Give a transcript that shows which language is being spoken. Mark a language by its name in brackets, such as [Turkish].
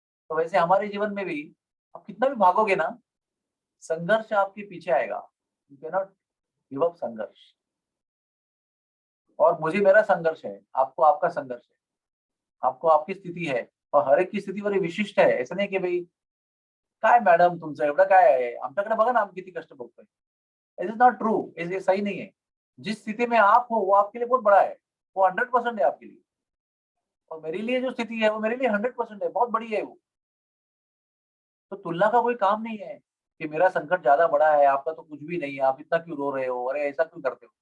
[Hindi] तो वैसे हमारे जीवन में भी आप कितना भी भागोगे ना, संघर्ष आपके पीछे आएगा। [English] you can not give up [Hindi] संघर्ष। और मुझे मेरा संघर्ष है, आपको आपका संघर्ष है, आपको आपकी स्थिति है, और हर एक की स्थिती बड़ी विशिष्ट है। [Marathi] ऐसा नाही की भाई काय मॅडम तुमचं एवढं काय आहे, आमच्याकडे बघा ना आम्ही किती कष्ट भोगतोय। [English] it is not true, [Hindi] ये सही नहीं है। जिस स्थिति में आप हो वो आपके लिए बहुत बड़ा है, वो 100% है आपके लिए। और मेरे लिए जो स्थिति है वो मेरे लिए 100% है, बहुत बड़ी है वो। तो तुलना का कोई काम नहीं है कि मेरा संकट ज्यादा बड़ा है, आपका तो कुछ भी नहीं है, आप इतना क्यों रो रहे हो, अरे ऐसा क्यों करते हो।